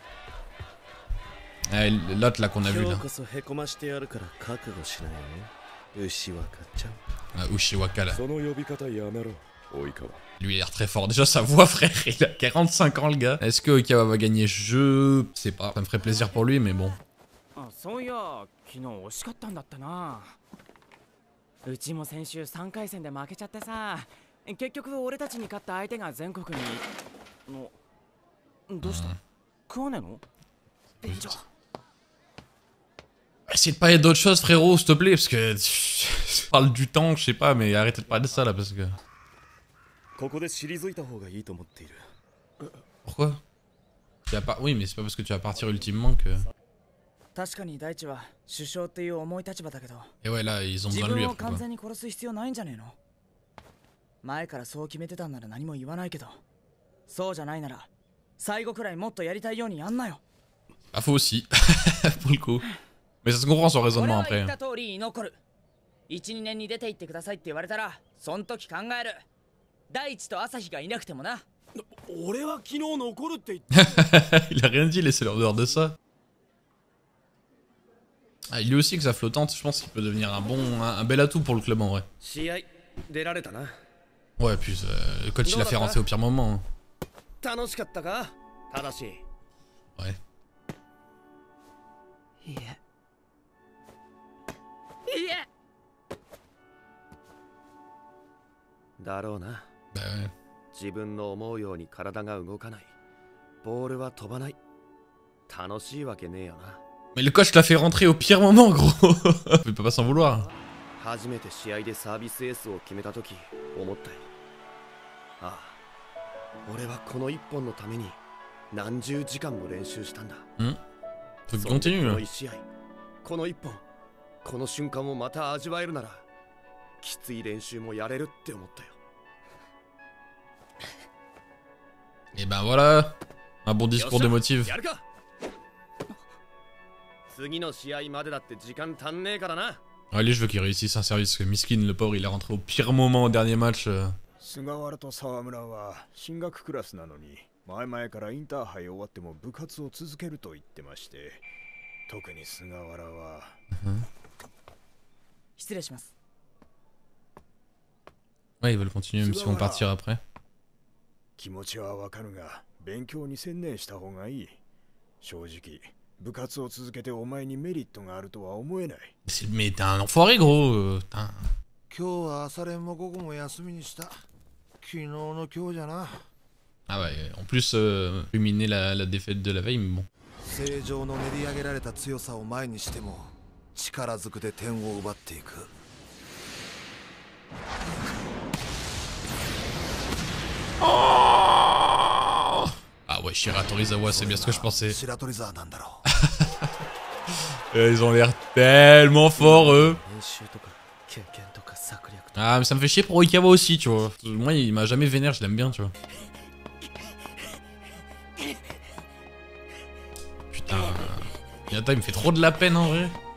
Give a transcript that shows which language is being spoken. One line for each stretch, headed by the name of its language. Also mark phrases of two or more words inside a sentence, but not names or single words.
French: Ah, l'autre là qu'on a vu là. Ah, Ushiwaka là. Lui il a l'air très fort. Déjà sa voix frère, il a 45 ans le gars. Est-ce que Okawa va gagner? Je sais pas. Ça me ferait plaisir pour lui, mais bon.
Japanese: うちも先週3回戦で負けちゃってさ、結局俺たちに勝った相手が全国にどうした？食わねえの？便所。
French: Essaye de parler d'autre chose frérot, s'il te plaît, parce que tu parles du temps, je sais pas, mais arrêtez de parler de ça là parce que. Pourquoi? Oui, mais c'est pas parce que tu vas partir ultimement que... Et ouais, là, ils ont besoin de lui après, quoi.
Japanese: 前からそう決めてたんなら何も言わないけど、そうじゃないなら最後くらいもっとやりたいようにやんなよ。
French: Ah, faut aussi, pour le coup. Mais ça se comprend son raisonnement après.
Japanese: 1、2 年に出て行ってくださいって言われたら、そん時考える。大地と朝日がいなくてもな。俺は昨日残るって言って。
French: Il a rien dit, laissez-le en dehors de ça. Ah, il dit aussi que sa flottante, je pense qu'il peut devenir un bel atout pour le club en vrai. Ouais, puis le coach il l'a fait rentrer au pire moment. Hein. Ouais. Bah ouais. Mais le coach l'a fait rentrer au pire moment, gros. Il peut pas s'en vouloir.
Japanese: 初めて試合でサービスエースを決めた時思ったよ。ああ、俺はこの一本のために何十時間も練習したんだ。
French: Faut qu'il continue là.
Japanese: この一試合、この一本、この瞬間をまた味わえるなら、きつい練習もやれるって思ったよ。
French: Et ben voilà, un bon discours de motive.
Japanese: やるか。次の試合までだって時間足んねえからな。
French: Allez, je veux qu'il réussisse un service, parce que Miskin, le pauvre, il est rentré au pire moment au dernier match.
Japanese: 菅原と沢村は進学クラスなのに、前々からインターハイ終わっても部活を続けると言ってまして、特に菅原は。失礼します。
French: Ouais, ils veulent continuer même si on partir après.
Japanese: 気持ちはわかるが、勉強に専念した方がいい。正直。部活を続けてお前にメリットがあるとは思えない。
French: Mais t'es un enfoiré, gros.
Japanese: 今日は朝練も午後も休みにした。昨日の今日じゃな。
French: Ah ouais, en plus, ruminer la défaite de la veille, mais bon.
Japanese: 正常の練り上げられた強さを前にしても力ずくで点を奪っていく。
French: Ah ouais, Shiratorizawa, c'est bien ce que je pensais.
Japanese: 白鳥沢なんだろう。
French: Ils ont l'air tellement forts, eux. Ah, mais ça me fait chier pour Oikawa aussi, tu vois. Moi, il m'a jamais vénère, je l'aime bien, tu vois. Putain. Hinata, il me fait trop de la peine, en vrai.